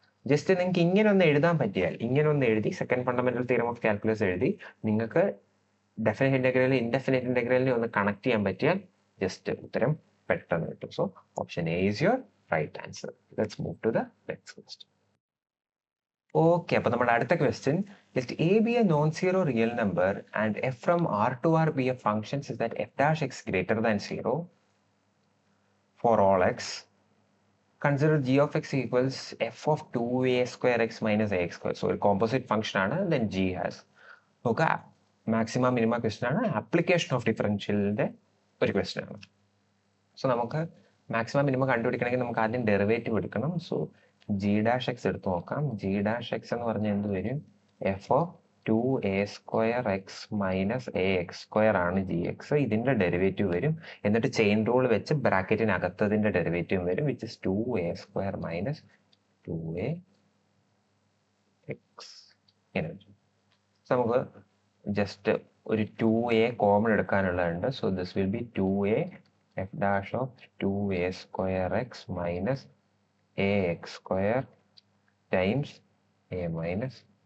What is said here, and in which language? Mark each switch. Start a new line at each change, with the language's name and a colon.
Malayalam: Just നിങ്ങൾക്ക് ഇങ്ങനെ ഒന്ന് എഴുതാൻ പറ്റിയാൽ, ഇങ്ങനെ ഒന്ന് എഴുതി second fundamental theorem of calculus എഴുതി നിങ്ങൾക്ക് ഡെഫിനറ്റ് ഇന്റഗ്രലിനെ ഇൻഡെഫിനറ്റ് ഇന്റഗ്രലിനെ ഒന്ന് കണക്ട് ചെയ്യാൻ പറ്റിയാൽ ജസ്റ്റ് ഉത്തരം പെട്ടെന്ന് കിട്ടും.
English: So option A is your right answer. Let's move to the next question.
Malayalam: Okay, അപ്പൊ നമ്മുടെ അടുത്ത question,
English: let a be a non-zero real number and f from R to R be a function such that f dash x greater than 0 for all x. Consider g of x equals f of 2a square x minus ax square. So ഒരു composite function ആണ്, then g has.
Malayalam: നോക്കുക, maximum minima question ആണ്, application of ഡിഫറൻഷ്യലിന്റെ ഒരു question ആണ്. So നമുക്ക് maximum minimum കണ്ടുപിടിക്കണമെങ്കിൽ നമുക്ക് ആദ്യം derivative എടുക്കണം. സോ ജി ഡാഷ് എക്സ് എടുത്ത് നോക്കാം. ജി ഡാഷ് എക്സ് എന്ന് പറഞ്ഞാൽ എന്ത് വരും?
English: F of 2a square x minus ax square ആണ് g x.
Malayalam: ഇതിന്റെ ഡെറിവേറ്റീവ് വരും. എന്നിട്ട് ചെയിൻ റൂൾ വെച്ച് ബ്രാക്കറ്റിനകത്തതിന്റെ ഡെറിവേറ്റീവ് വരും,
English: Which is 2a square minus 2ax.
Malayalam: ഇങ്ങനെ വരും. സോ നമുക്ക് ജസ്റ്റ് ഒരു 2a common എടുക്കാനുള്ളതുണ്ട്.
English: So this will be 2a f dash of 2a square x minus ax square times a minus.